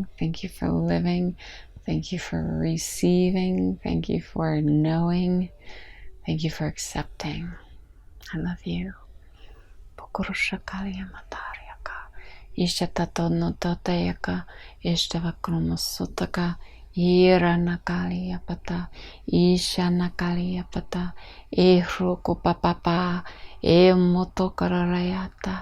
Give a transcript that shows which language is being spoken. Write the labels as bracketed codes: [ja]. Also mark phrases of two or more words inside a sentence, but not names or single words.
[en] Thank you for living. Thank you for receiving. Thank you for knowing. Thank you for accepting. I love you. Pokurushakalia matariaka. Ishatato no toteyaka. Ishtavakromasutaka. Ira nakalia pata. Isha nakalia pata. Ehruko papapa. Motokarayata.